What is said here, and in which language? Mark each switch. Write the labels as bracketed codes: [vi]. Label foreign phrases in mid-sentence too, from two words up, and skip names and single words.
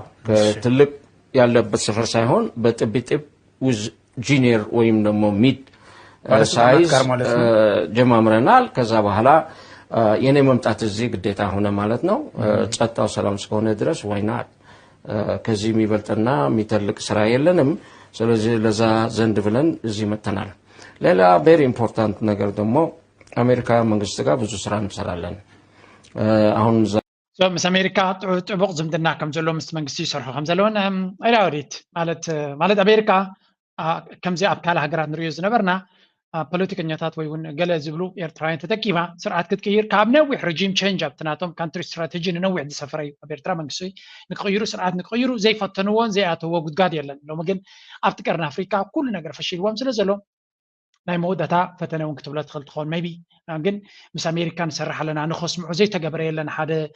[am] ትልቅ ያለበት ሰፈር ሳይሆን በጥብጥብ ውዝ ጂኒየር ወይም ደግሞ [en] mid size [am] ጀማምረናል ከዛ በኋላ የኔ መምጣት እዚህ ግዴታ ሆነ ማለት ነው ጸጥታው ሰላም እስከሆነ ድረስ ዋይና ከዚህ የሚበልጥና የሚተልቅ ስራ የለንም ስለዚህ ለዛ ዘንድ ብለን እዚህ መተናል ሌላ [en] very important [am] ነገር ደግሞ አሜሪካ መንግስት ጋር ብዙ ስራ እንሰራለን አሁን [ti] ምስ ኣሜሪካ ጥቡቅ ዝምድና ከም ዘሎ ምስ መንግስቲ ይሰርሑ ከም ዘለውን ኣይዳወዲት ማለት ኣሜሪካ ከምዚ ኣብ ካልእ ሃገራት ንሪኦ ዝነበርና ፖለቲከኛታት ወይ እውን ገለ ዝብሉ ኤርትራውያን ተጠቂማ ስርዓት ክትቅይር ካብ ነዊሕ [en] regime change [ti] ኣብቲ ናቶም [en] country strategy [ti] ንነዊሕ ዝሰፈረ እዩ ኣብ ኤርትራ መንግስቲ ንክቅይሩ ስርዓት ንክቅይሩ ዘይፈተንዎን ዘይኣተዎ ጉድጋድ የለን ሎሚ ግን ኣብቲ ቀርኒ ኣፍሪካ ኩሉ ነገር ፈሺልዎም ስለ ዘሎ ናይ መወዳእታ ፈተነ እውን ክትብሎ ትኽእል ትኸውን ሜቢ ግን ምስ ኣሜሪካ ንሰርሕ ኣለና ንኸስምዑ ዘይተገበረ የለን ሓደ